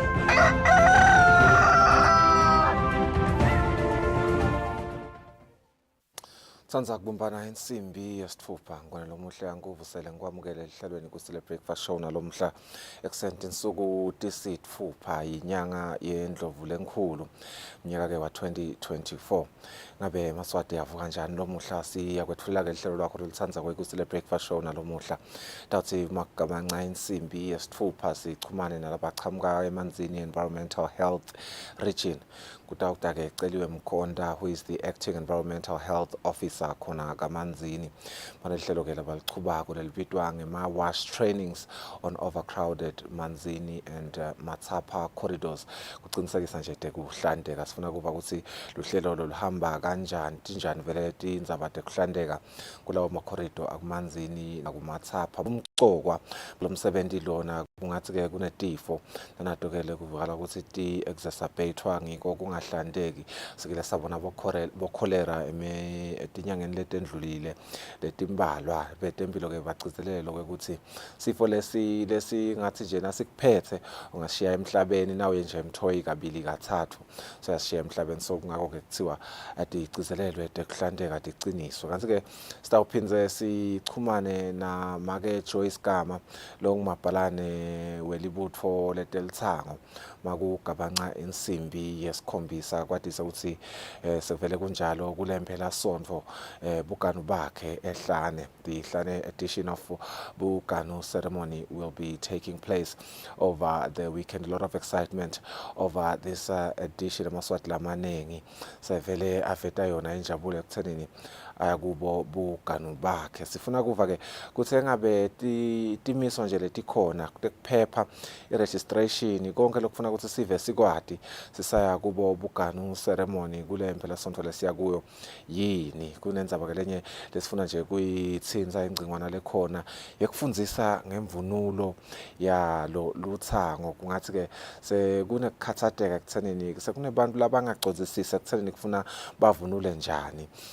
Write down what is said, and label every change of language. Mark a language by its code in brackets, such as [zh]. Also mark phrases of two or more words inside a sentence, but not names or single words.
[ss] Sanza kubumbana insimbi yesithupha ngone lomuhle yankuvusele ngikwamukele ehlelweni Kusile breakfast show nalomhla eksenti insuku tisithupha inyanga yendlovu lenkhulu mnyaka ke wa 2024 ngabe maswati yavuka kanjani lomuhla siyakwethulela ke ihlelo lwakho lolithanza Kusile breakfast show nalomuhla tawuthi magamanca insimbi yesithupha sichumane nalabachamuka emanzini [en] environmental health region [ss] kutawuta ke celiwe Mkhonda [en] who is the acting environmental health officer [ss] khona kamanzini manje lihlelo ke labalichubako lelibitwa ngema [en] wash trainings on overcrowded manzini and Matsapa corridors [ss] kuqinisekisa nje kuhlandeka sifuna kuba ukuthi luhlelo luhamba kanjani tinjani vele tindzaba tekuhlandeka kulawo ma corridor akumanzini nakumatsapa umcokwa lomsebenzi lona kungathi ke kunetifo nanadokele kuvakala ukuthi ti exacerbatewa ngiko kungahlandeki sikile sabona bo cholera etinyangeni letendlulile letimbalwa betempilo ke bagcizelele ukuthi sifo lesi ngathi nje nasikuphethe ungashiya emhlabeni nawe nje emthoyi kabili kathathu so yashiya emhlabeni so kungako ke kuthiwa atigcizelelwe tekuhlandeka tiqiniswe kanti ke sitawuphinze sichumane na make Joyce Gama lo ngumabhalane welibutho letelithango makugabanca insimbi yesikhombisa kwadisa ukuthi sevele kunjalo kulempela sonto buganu bakhe ehlane [en] the Hlane edition of Buganu ceremony will be taking place over the weekend. A lot of excitement over this edition [ss] amaswati lamanengi sevele aveta yona injabulo ekuthenini ayakubo buganu bakhe sifuna kuva ke kuthi engabe timiso nje letikhona kuphepha iregistration konke lokufuna ukuthi sive sikwadi sisaya kubo buganu ceremony kule phela sonto lesiya kuyo yini kunendzaba ke lenye lesifuna nje kuyitsinza ingcingwana lekhona yekufundzisa ngemvunulo ya lo luthango kungathi ke sekunekukhathateka ekuthenini sekunebantu labangagcozisisa ekuthenini kufuna bavunule njani